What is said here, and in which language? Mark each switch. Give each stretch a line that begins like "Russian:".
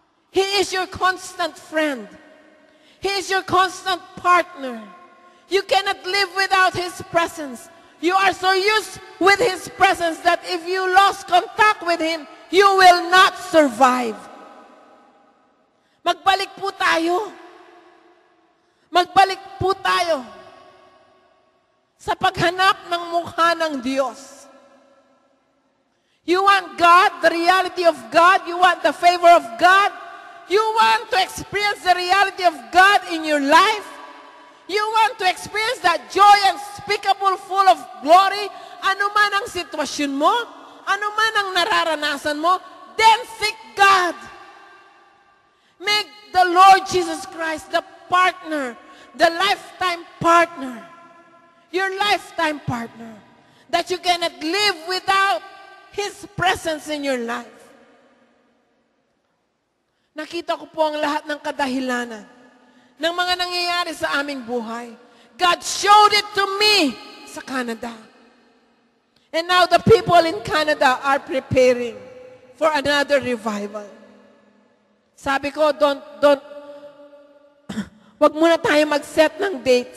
English: He is your constant friend. He is your constant partner. You cannot live without His presence. You are so used with His presence that if you lost contact with Him, you will not survive.
Filipino: Magbalik po tayo. Magbalik po tayo sa paghanap ng mukha ng Diyos.
English: You want God, the reality of God. You want the favor of God. You want to experience the reality of God in your life. You want to experience that joy unspeakable, full of glory.
Filipino: Ano man ang sitwasyon mo, ano man ang nararanasan mo,
English: then seek God. Make the Lord Jesus Christ the partner, the lifetime partner, your lifetime partner, that you cannot live without His presence in your life.
Filipino: Nakita ko po ang lahat ng kadahilanan ng mga nangyayari sa aming buhay.
English: God showed it to me sa Canada. And now the people in Canada are preparing for another revival.
Filipino: Sabi ko, wag muna tayo mag-set ng date.